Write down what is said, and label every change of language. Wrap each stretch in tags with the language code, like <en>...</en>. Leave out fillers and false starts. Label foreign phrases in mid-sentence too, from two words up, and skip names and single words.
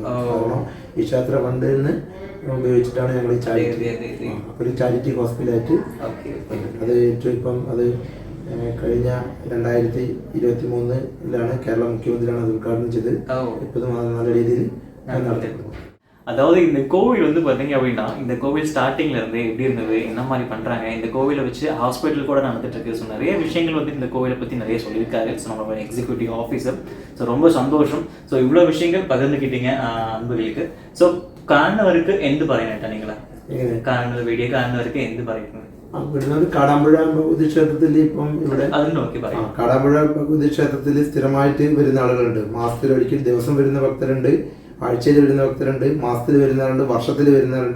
<ml>കാരണം ഈ ക്ഷേത്ര ഫണ്ടിൽ നിന്ന് ഉപയോഗിച്ചിട്ടാണ് ഞങ്ങൾ ഈ ചാരിറ്റി, അപ്പോൾ ഒരു ചാരിറ്റി ഹോസ്പിറ്റലായിട്ട് അത് ഇപ്പം അത് കഴിഞ്ഞ 2023 കേരള മുഖ്യമന്ത്രിയാണ് അത് ഉദ്ഘാടനം ചെയ്ത്. ഇപ്പം നല്ല രീതിയിൽ നടത്തപ്പെടുന്നു.</ml> <ta>அதாவது இந்த கோவில் வந்து பார்த்தீங்க அப்படின்னா, இந்த கோவில் ஸ்டார்டிங்ல இருந்து எப்படி இருந்தது, என்ன மாதிரி பண்றாங்க, இந்த கோவிலை வச்சு ஹாஸ்பிட்டல் கூட நடந்துட்டு இருக்கு. ஸோ நிறைய விஷயங்கள் வந்து இந்த கோவிலை பற்றி நிறைய சொல்லியிருக்காரு. ஸோ நம்மளோட</ta> <en>executive officer.</en> <ta>ஸோ ரொம்ப சந்தோஷம். ஸோ இவ்வளோ விஷயங்கள் பகிர்ந்துக்கிட்டீங்க അൻപുകൾക്ക്.</ta> <ml>സോ കാണുന്നവർക്ക് എന്ത് പറയാനായിട്ടാണ് നിങ്ങളെ കാണുന്നത്, വീഡിയോ കാണുന്നവർക്ക് എന്ത് പറയുന്നത്? കാടാമ്പുഴ ഭഗവതി ക്ഷേത്രത്തിൽ ഇപ്പം ഇവിടെ കാടാമ്പുഴ ഭഗവതി ക്ഷേത്രത്തിൽ സ്ഥിരമായിട്ട് വരുന്ന ആളുകളുണ്ട്. മാസത്തിലൊരിക്കൽ ദിവസം വരുന്ന ഭക്തരുണ്ട്, ആഴ്ചയിൽ വരുന്ന ഭക്തരുണ്ട്, മാസത്തിൽ വരുന്നവരുണ്ട്, വർഷത്തിൽ വരുന്നവരുണ്ട്.</ml>